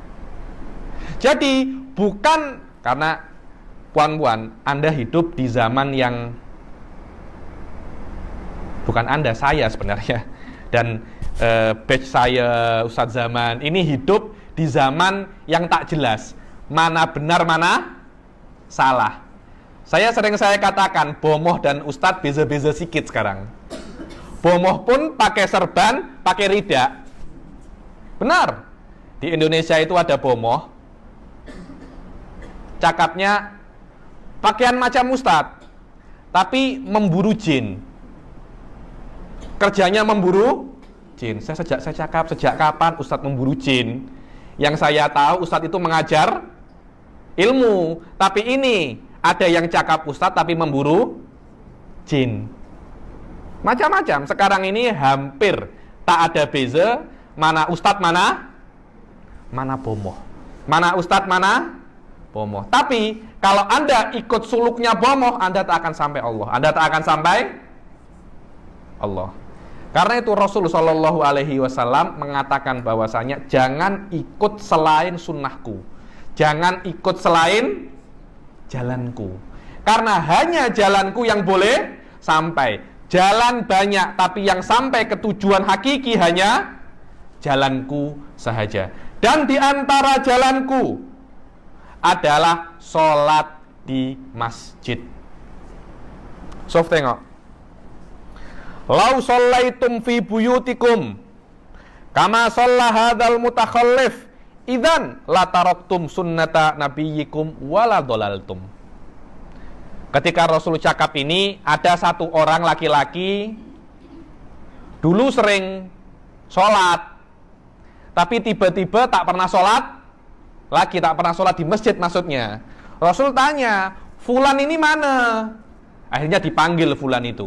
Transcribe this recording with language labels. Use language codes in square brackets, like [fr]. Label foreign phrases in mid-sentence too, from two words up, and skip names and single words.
[ms] Jadi bukan karena puan-puan Anda hidup di zaman yang bukan Anda, saya sebenarnya, dan batch saya Ustadz Zaman ini hidup di zaman yang tak jelas mana benar mana salah. Saya katakan bomoh dan Ustadz beza-beza sikit sekarang. Bomoh pun pakai serban, pakai rida. Benar. Di Indonesia itu ada bomoh, cakapnya pakaian macam Ustadz, tapi memburu jin. Kerjanya memburu jin. Saya cakap, sejak kapan Ustadz memburu jin? Yang saya tahu Ustadz itu mengajar ilmu. Tapi ini ada yang cakap Ustadz tapi memburu jin. Macam-macam. Sekarang ini hampir tak ada beza mana Ustadz mana bomoh. Mana Ustadz mana bomoh. Tapi kalau Anda ikut suluknya bomoh, Anda tak akan sampai Allah. Anda tak akan sampai Allah. Karena itu Rasul [ar] صلى الله عليه وسلم [ms] mengatakan bahwasanya jangan ikut selain sunnahku, jangan ikut selain jalanku. Karena hanya jalanku yang boleh sampai. Jalan banyak, tapi yang sampai ke tujuan hakiki hanya jalanku sahaja. Dan di antara jalanku adalah sholat di masjid. Sof tengok. [ar] لو صليتم في بيوتكم كما صلى هذا المتخلف إذن لا تركتم سنة نبيكم ولا ضللتم. [ms] Ketika Rasul cakap ini, ada satu orang laki-laki dulu sering sholat, tapi tiba-tiba tak pernah sholat lagi, tak pernah sholat di masjid maksudnya. Rasul tanya, fulan ini mana? Akhirnya dipanggil fulan itu.